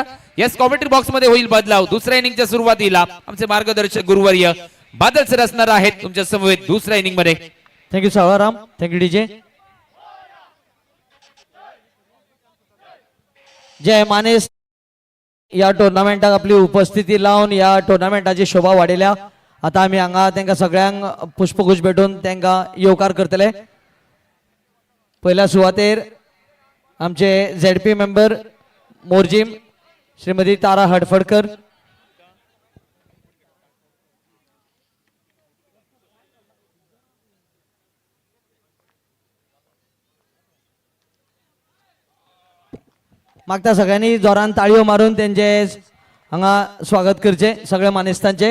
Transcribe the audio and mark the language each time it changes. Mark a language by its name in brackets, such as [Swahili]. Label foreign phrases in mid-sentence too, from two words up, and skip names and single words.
[Marathi] यस, [English] commentary box [Marathi] मध्ये होईल बदलाव. दुसऱ्या इनिंगच्या सुरुवातीला आमचे मार्गदर्शक गुरुवर्य बादल सर असणार आहेत तुमच्या समवेत दुसऱ्या इनिंग मध्ये. [English] thank you Savlaram, thank you DJ. [Konkani] जय मानेस या टुर्नामेंटाक आपली उपस्थिती लावून या टुर्नामेंटाची शोभा वाडयल्या. आता आम्ही हांगा तांकां सगळ्यांक पुष्पगुच्छ भेटून तांकां येवकार करतले. पहिल्या सुवातेर आमचे ZP मेंबर मोरजिम श्रीमती तारा हडफडकर, मागता सगळ्यांनी जोरान ताळयो मारून त्यांचे हांगा स्वागत करचे सगळ्या मानेस्तांचे.